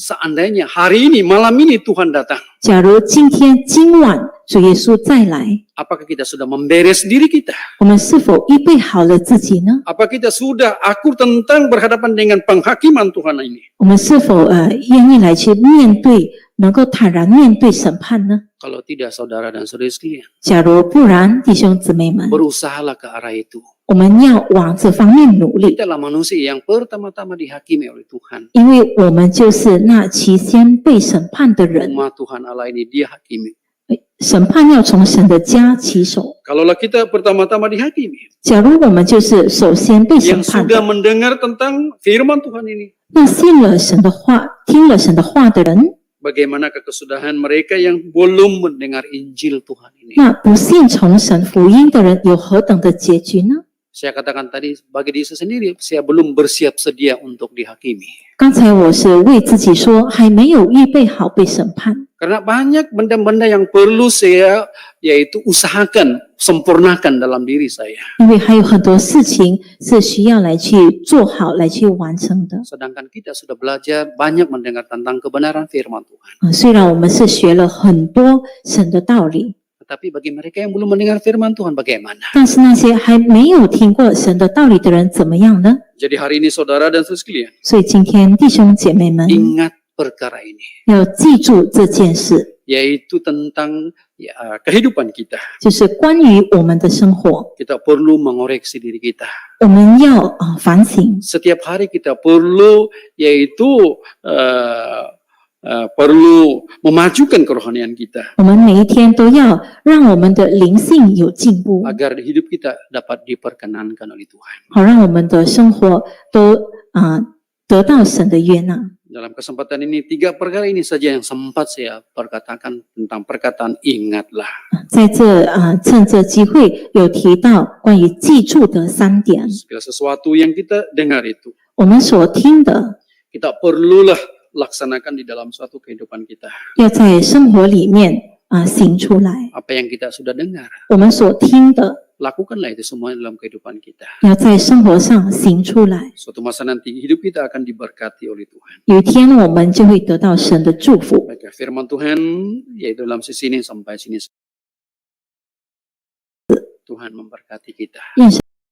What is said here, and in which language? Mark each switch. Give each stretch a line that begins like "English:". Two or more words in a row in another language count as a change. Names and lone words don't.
Malay: Seandainya hari ini malam ini Tuhan datang,
Chinese: 假如今晚主耶稣再来，
Malay: apakah kita sudah memberes diri kita?
Chinese: 我们是否预备好了自己呢？
Malay: Apa kita sudah akur tentang berhadapan dengan penghakiman Tuhan ini?
Chinese: 我们是否愿意来去面对，能够坦然面对审判呢？
Malay: Kalau tidak, saudara dan saudari sekalian,
Chinese: 假如不然，弟兄姊妹们，
Malay: berusahalah ke arah itu.
Chinese: 我们要往这方面努力，
Malay: Kita adalah manusia yang pertama-tama dihakimi oleh Tuhan.
Chinese: 因为我们就是那起先被审判的人。
Malay: Rumah Tuhan Allah ini dia hakimi.
Chinese: 审判要从神的家起手。
Malay: Kalaulah kita pertama-tama dihakimi,
Chinese: 假如我们就是首先被审
Malay: yang
Chinese: 判
Malay: sudah
Chinese: 的，
Malay: mendengar tentang firman Tuhan ini,
Chinese: 那信了神的话、听了神的话的人，
Malay: bagaimanakah kesudahan mereka yang belum mendengar Injil Tuhan ini?
Chinese: 那不信从神福音的人有何等的结局呢？
Malay: Saya katakan tadi, bagi diri saya sendiri, saya belum bersiap sedia untuk dihakimi.
Chinese: 刚才我是为自己说，还没有预备好被审判。
Malay: Karena banyak benda-benda yang perlu saya yaitu usahakan, sempurnakan dalam diri saya.
Chinese: 因为还有很多事情是需要来去做好、来去完成的。
Malay: Sedangkan kita sudah belajar banyak mendengar tentang kebenaran firman Tuhan.
Chinese: 虽然我们是学了很多神的道理，
Malay: Tetapi bagi mereka yang belum mendengar firman Tuhan bagaimana?
Chinese: 但是那些还没有听过神的道理的人怎么样呢？
Malay: Jadi hari ini saudara dan saudara sekalian,
Chinese: 所以今天弟兄姐妹们
Malay: ingat perkara ini,
Chinese: 要记住这件事，
Malay: yaitu tentang kehidupan kita.
Chinese: 就是关于我们的生活，
Malay: Kita perlu mengoreksi diri kita.
Chinese: 我们要反省。
Malay: Setiap hari kita perlu yaitu perlu memajukan kerohanian kita
Chinese: 我们每一天都要让我们的灵性有进步，
Malay: agar hidup kita dapat diperkenankan oleh Tuhan.
Chinese: 好让我们的生活都得到神的悦纳。
Malay: Dalam kesempatan ini 3 perkara ini saja yang sempat saya perkatakan tentang perkataan ingatlah.
Chinese: 在这趁这机会有提到关于记住的3点，
Malay: Segala sesuatu yang kita dengar itu
Chinese: 我们所听的
Malay: kita perlulah laksanakan di dalam suatu kehidupan kita.
Chinese: 要在生活里面行出来，
Malay: Apa yang kita sudah dengar,
Chinese: 我们所听的
Malay: lakukanlah itu semua dalam kehidupan kita.
Chinese: 要在生活上行出来。
Malay: Suatu masa nanti hidup kita akan diberkati oleh Tuhan.
Chinese: 有一天我们就会得到神的祝福。
Malay: Baik, firman Tuhan yaitu dalam sisi ini sampai sini. Tuhan memberkati kita.
Chinese: 愿神